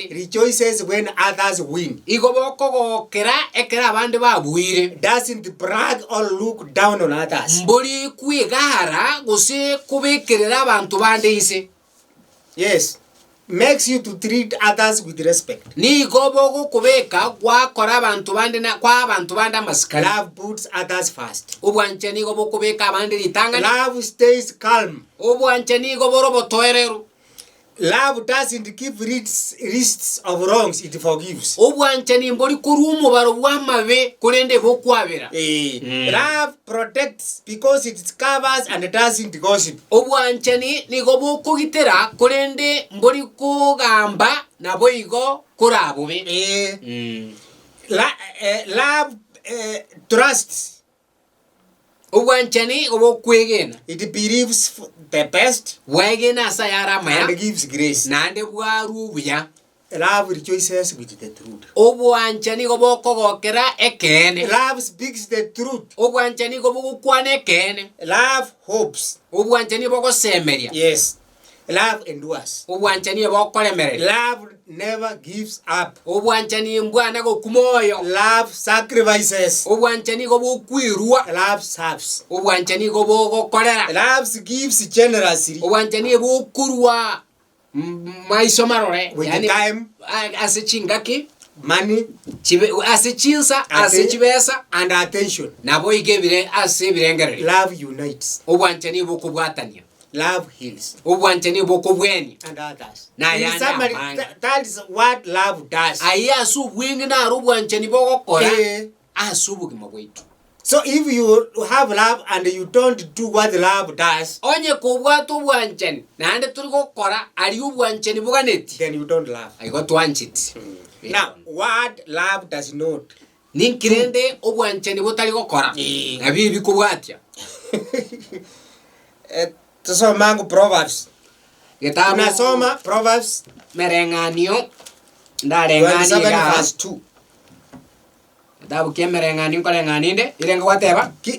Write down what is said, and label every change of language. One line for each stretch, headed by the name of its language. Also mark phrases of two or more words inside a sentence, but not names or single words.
English: Rejoices when others win.
Gusii: igo bokogokera ekera abandi babwire
English: Doesn't brag or look down on others.
Gusii: mburi kwigara guse kubekerera abantu bandi ise.
English: Yes. Makes you to treat others with respect.
Gusii: Ni igo bokubeka gwakora abantu bandi na kwa abantu bandi amasikari.
English: Love puts others first.
Gusii: Ubwanchani igo bokubeka abandi litanga.
English: Love stays calm.
Gusii: Ubwanchani igo borobo toereru.
English: Love doesn't keep lists of wrongs, it forgives.
Gusii: Ubwanchani mbori kurumu baro bwamabe kurende bokwabera.
English: Love protects because it covers and doesn't gossip.
Gusii: Ubwanchani nigo bokugitera kurende mbori kugamba nabo igo kurabube.
English: Love trusts.
Gusii: Ubwanchani obo kwegena.
English: It believes the best
Gusii: Wegena sayara maya.
English: and gives grace.
Gusii: Nande bwaru buya.
English: Love rejoices with the truth.
Gusii: Ubwanchani obo kogokera ekene.
English: Love speaks the truth.
Gusii: Ubwanchani obo gukwana ekene.
English: Love hopes.
Gusii: Ubwanchani obo gosemeria.
English: Yes. Love endures.
Gusii: Ubwanchani obo kolemerera.
English: Love never gives up.
Gusii: Ubwanchani mbwana go kumoyo.
English: Love sacrifices.
Gusii: Ubwanchani obo kwirwa.
English: Love serves.
Gusii: Ubwanchani obo gokorera.
English: Love gives generously.
Gusii: Ubwanchani obo kurwa maiso marore.
English: With time,
Gusii: asechingaki
English: money,
Gusii: asechinsa asechibesa
English: and attention.
Gusii: nabo igebire asebirengerere.
English: Love unites.
Gusii: Ubwanchani obo kubwatania.
English: Love heals.
Gusii: Ubwanchani obo kubweni.
English: And others.
Gusii: Na
English: In
Gusii: yana
English: summary,
Gusii: amani.
English: that is what love does.
Gusii: Aya asubwingi na rubwanchani bogokora asubugima bwitu.
English: So if you have love and you don't do what love does,
Gusii: Onye kubwatu ubwanchani nande turi gukora ari ubwanchani buganeti
English: then you don't love.
Gusii: ayigo twanchiti.
English: Now, what love does not.
Gusii: Ninkirende ubwanchani butari gukora nabibi kubwatya. Tusomangu Proverbs. Gitabu
Swahili: Tunasoma Proverbs
Gusii: merenganio 27 ndarengani
English: verse 2.
Gusii: Gitabu kia merenganio korenganinde irenga wateba